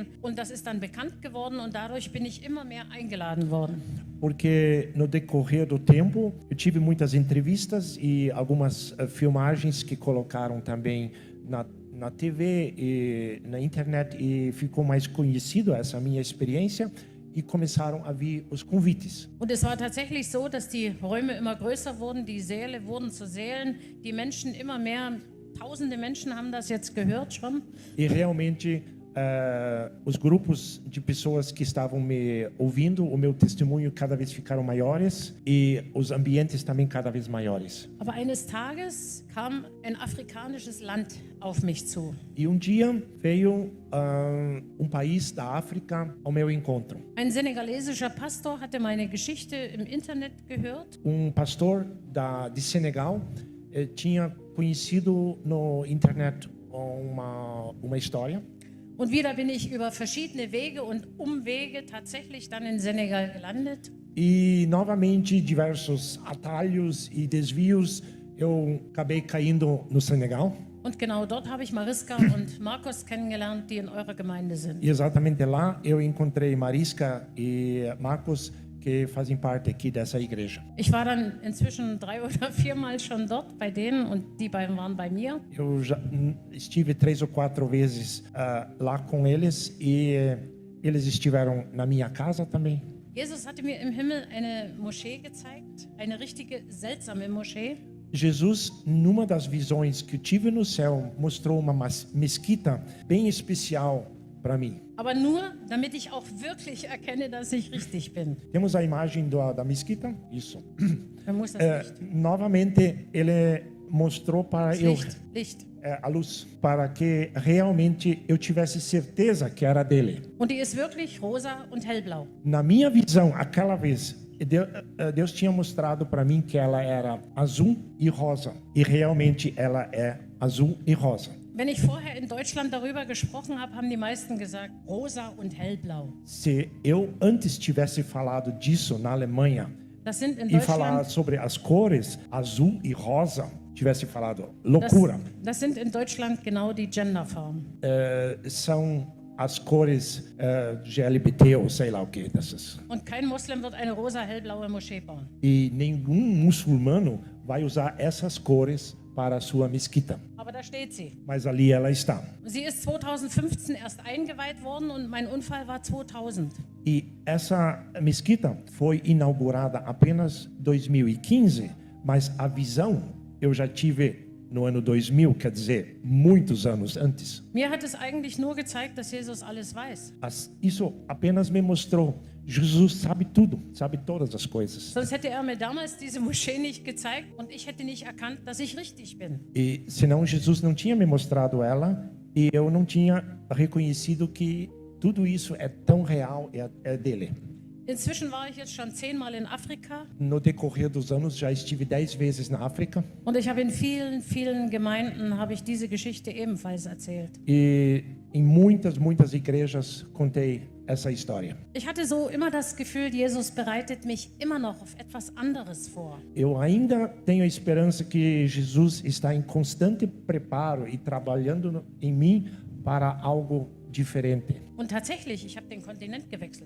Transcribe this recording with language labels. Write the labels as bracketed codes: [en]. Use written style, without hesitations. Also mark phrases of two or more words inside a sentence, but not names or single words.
[de] Und das ist dann bekannt geworden und dadurch bin ich immer mehr eingeladen worden. [pt] Porque no decorrer do tempo eu tive muitas entrevistas e algumas filmagens que colocaram também na TV e na internet e ficou mais conhecido essa minha experiência e começaram a vir os convites. [de] Und es war tatsächlich so, dass die Räume immer größer wurden, die Säle wurden zu Sälen, die Menschen immer mehr, tausende Menschen haben das jetzt gehört schon. [pt] E realmente os grupos de pessoas que estavam me ouvindo, o meu testemunho cada vez ficaram maiores e os ambientes também cada vez maiores. [de] Aber eines Tages kam ein afrikanisches Land auf mich zu. [pt] E dia veio país da África ao meu encontro. [de] Ein senegalesischer Pastor hatte meine Geschichte im Internet gehört. [pt] Pastor de Senegal tinha conhecido no internet uma história. [de] Und wieder bin ich über verschiedene Wege und Umwege tatsächlich dann in Senegal gelandet. [pt] E novamente diversos atalhos e desvios eu acabei caindo no Senegal. [de] Und genau dort habe ich Mariska und Markus kennengelernt, die in eurer Gemeinde sind. [pt] E exatamente lá eu encontrei Mariska e Marcos que fazem parte aqui dessa igreja. [de] Ich war dann inzwischen 3 oder 4 Mal schon dort bei denen und die beiden waren bei mir. [pt] Eu já estive 3 ou 4 vezes lá com eles e eles estiveram na minha casa também. [de] Jesus hatte mir im Himmel eine Moschee gezeigt, eine richtige seltsame Moschee. [pt] Jesus, numa das visões que eu tive no céu, mostrou uma mesquita bem especial para mim. [de] Aber nur, damit ich auch wirklich erkenne, dass ich richtig bin. [pt] Temos a imagem da mesquita? Isso. [de] Man muss das Licht. [pt] Novamente, ele mostrou para [de] Das [pt] eu [de] Licht. [pt] a luz, para que realmente eu tivesse certeza que era dele. [de] Und die ist wirklich rosa und hellblau. [pt] Na minha visão, aquela vez, Deus tinha mostrado para mim que ela era azul e rosa. E realmente ela é azul e rosa. [de] Wenn ich vorher in Deutschland darüber gesprochen habe, haben die meisten gesagt, rosa und hellblau. [pt] Se eu antes tivesse falado disso na Alemanha [de] Das sind in [pt] e falar [de] Deutschland, [pt] sobre as cores azul e rosa, tivesse falado loucura. [de] das sind in Deutschland genau die Genderfarben. [pt] São as cores GLBT ou sei lá o que dessas. [de] Und kein Muslim wird eine rosa-hellblaue Moschee bauen. [pt] E nenhum muçulmano vai usar essas cores para a sua mesquita. [de] Aber da steht sie. [pt] Mas ali ela está. [de] Sie ist 2015 erst eingeweiht worden und mein Unfall war 2000. [pt] E essa mesquita foi inaugurada apenas 2015, mas a visão eu já tive no ano 2000, quer dizer, muitos anos antes. [de] Mir hat es eigentlich nur gezeigt, dass Jesus alles weiß. [pt] Isso apenas me mostrou. Jesus sabe tudo, sabe todas as coisas. [de] Sonst hätte er mir damals diese Moschee nicht gezeigt und ich hätte nicht erkannt, dass ich richtig bin. [pt] E senão Jesus não tinha me mostrado ela e eu não tinha reconhecido que tudo isso é tão real, é dele. [de] Inzwischen war ich jetzt schon 10-mal in Afrika [pt] No decorrer dos anos já estive 10 vezes na África [de] und ich habe in vielen, vielen Gemeinden habe ich diese Geschichte ebenfalls erzählt. [pt] e em muitas igrejas contei essa história. [de] Ich hatte so immer das Gefühl, Jesus bereitet mich immer noch auf etwas anderes vor. [pt] Eu ainda tenho a esperança que Jesus está em constante preparo e trabalhando em mim para algo diferente. [de] Und tatsächlich, ich habe den Kontinent gewechselt.